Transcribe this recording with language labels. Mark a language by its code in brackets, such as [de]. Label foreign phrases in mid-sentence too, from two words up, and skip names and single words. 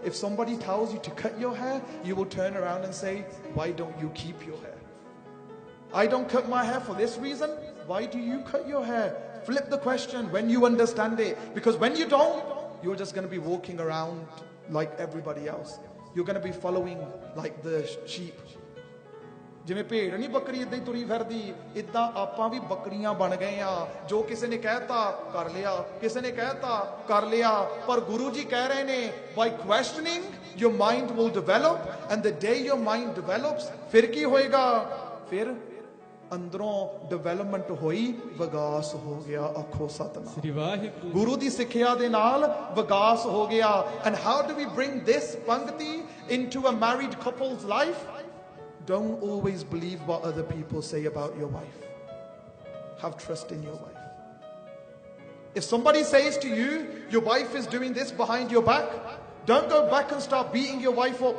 [en] If somebody tells you to cut your hair, you will turn around and say, why don't you keep your hair? I don't cut my hair for this reason. Why do you cut your hair? Flip the question when you understand it. Because when you don't, you're just going to be walking around like everybody else. You're going to be following like the sheep. [pa] ਜਿਵੇਂ ਭੇਡ ਨਹੀਂ ਬੱਕਰੀ ਇਦਾਂ ਹੀ ਤੁਰੀ ਫਿਰਦੀ ਇਦਾਂ ਆਪਾਂ ਵੀ ਬੱਕਰੀਆਂ ਬਣ ਗਏ ਆ ਜੋ ਕਿਸੇ ਨੇ ਕਹਿਤਾ ਕਰ ਲਿਆ ਕਿਸੇ ਨੇ ਕਹਿਤਾ ਕਰ ਲਿਆ ਪਰ ਗੁਰੂ ਜੀ ਕਹਿ ਰਹੇ ਨੇ [en] by questioning your mind will develop and the day your mind develops [pa] ਫਿਰ ਕੀ ਹੋਏਗਾ ਫਿਰ ਅੰਦਰੋਂ ਡਿਵੈਲਪਮੈਂਟ ਹੋਈ ਵਿਕਾਸ ਹੋ ਗਿਆ ਆਖੋ ਸਤਨਾਮ ਸ੍ਰੀ ਵਾਹਿਗੁਰੂ ਗੁਰੂ ਦੀ ਸਿੱਖਿਆ ਦੇ ਨਾਲ ਵਿਕਾਸ ਹੋ ਗਿਆ [en] and how do we bring this ਪੰਕਤੀ into a married couple's life Don't always believe what other people say about your wife. Have trust in your wife. If somebody says to you, your wife is doing this behind your back, don't go back and start beating your wife up.